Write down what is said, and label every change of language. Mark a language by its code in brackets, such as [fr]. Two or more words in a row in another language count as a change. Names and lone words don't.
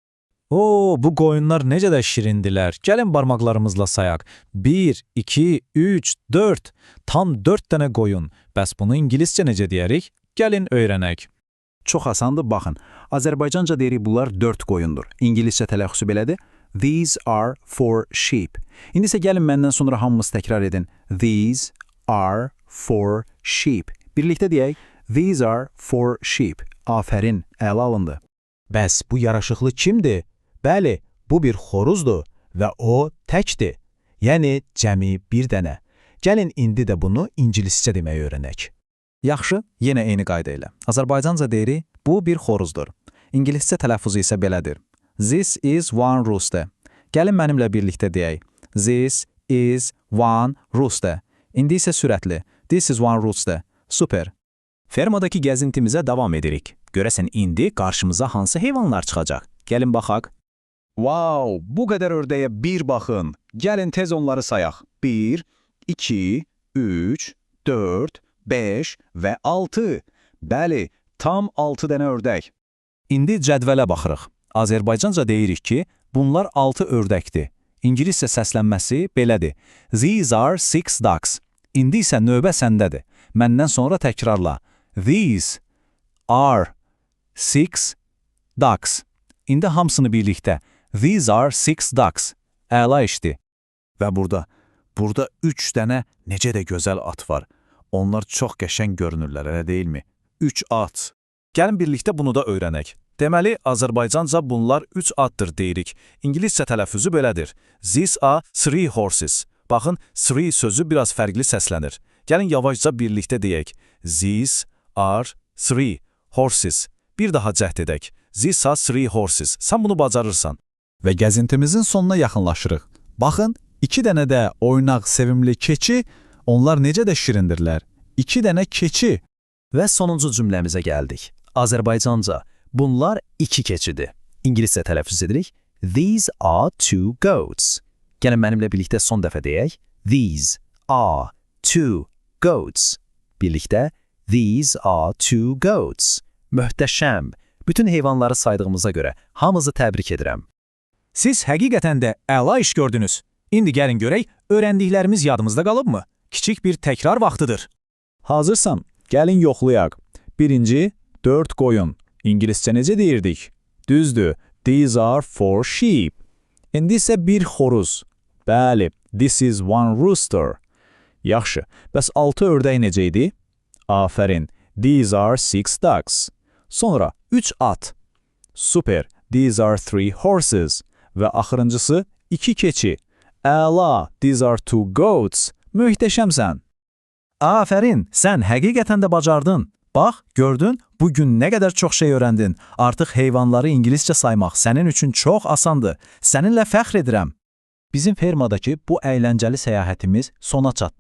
[az] Bu qoyunlar necə də şirindilər. Gəlin barmaqlarımızla sayaq. 1, 2, 3, 4. Tam 4 dənə qoyun. Bəs bunu ingiliscə necə deyərik? Gəlin öyrənək. Çox asandır, baxın. Azərbaycanca deyirik bunlar 4 qoyundur. İngiliscə tələffüzü belədir. [en] These are 4 sheep. [az] İndi isə gəlin məndən sonra hamımız təkrar edin. [en] These are 4 sheep. [az] Birlikdə deyək. [en] These are 4 sheep. [az] Afərin, əla alındı. Bəs bu yaraşıqlı kimdir? Bəli, bu bir xoruzdur və o təkdir. Yəni, cəmi bir dənə. Gəlin indi də bunu ingiliscə deməyi öyrənək. Yaxşı, yenə eyni qayda ilə. Azərbaycanca deyirik, bu bir xoruzdur. İngiliscə tələffuzu isə belədir. [en] This is one rooster. [az] Gəlin mənimlə birlikdə deyək. [en] This is one rooster. [az] İndi isə sürətli. [en] This is one rooster. Super. [az] Fermadakı gəzintimizə davam edirik. Görəsən indi qarşımıza hansı heyvanlar çıxacaq? Gəlin baxaq. Wow, bu qədər ördəyə bir baxın. Gəlin tez onları sayaq. 1, 2, 3, 4, 5 və 6. Bəli, tam 6 dənə ördək. İndi cədvələ baxırıq. Azərbaycanca deyirik ki, bunlar 6 ördəkdir. İngiliscə səslənməsi belədir. [en] These are 6 ducks. [az] İndi isə növbə səndədir. Məndən sonra təkrarla. [en] These are 6 ducks. [az] İndi hamısını birlikdə. [en] These are 6 ducks. [az] Əla işdi. Və burada 3 dənə necə də gözəl at var. Onlar çox qəşəng görünürlər, elə deyilmi? 3 at. Gəlin birlikdə bunu da öyrənək. Deməli, Azərbaycanca bunlar 3 atdır deyirik. İngiliscə tələffüzü belədir. [en] These are 3 horses. [az] Baxın, 3 sözü biraz fərqli səslənir. Gəlin yavaşca birlikdə deyək. [en] These are 3 horses. [az] Bir daha cəhd edək. [en] These are 3 horses. [az] Sən bunu bacarırsan. Və gəzintimizin sonuna yaxınlaşırıq. Baxın, 2 dənə də oynaq, sevimli keçi, onlar necə də şirindirlər. 2 dənə keçi. Və sonuncu cümləmizə gəldik. Azərbaycanca, bunlar 2 keçidir. İngiliscə tələffüz edirik. [en] These are 2 goats. [az] Gəlin mənimlə birlikdə son dəfə deyək. [en] These are 2 goats. Birlikdə, these are 2 goats. [az] Möhtəşəm. Bütün heyvanları saydığımıza görə hamınızı təbrik edirəm. Siz həqiqətən də əla iş gördünüz. İndi gəlin görək, öyrəndiklərimiz yadımızda qalıbmı? Kiçik bir təkrar vaxtıdır. Hazırsan, gəlin yoxlayaq. Birinci, 4 qoyun. İngiliscə necə deyirdik? Düzdür, [en] these are 4 sheep. [az] İndi isə bir xoruz. Bəli, [en] this is one rooster. [az] Yaxşı, bəs 6 ördək necə idi? Afərin, [en] these are 6 ducks. [az] Sonra 3 at. [en] Super, these are 3 horses. [az] Və axırıncısı 2 keçi. Əla, [en] these are 2 goats. [az] Möhtəşəmsən. Afərin, sən həqiqətən də bacardın. Bax, gördün, bugün nə qədər çox şey öyrəndin. Artıq heyvanları ingiliscə saymaq sənin üçün çox asandır. Səninlə fəxr edirəm. Bizim fermadakı bu əyləncəli səyahətimiz sona çatdı.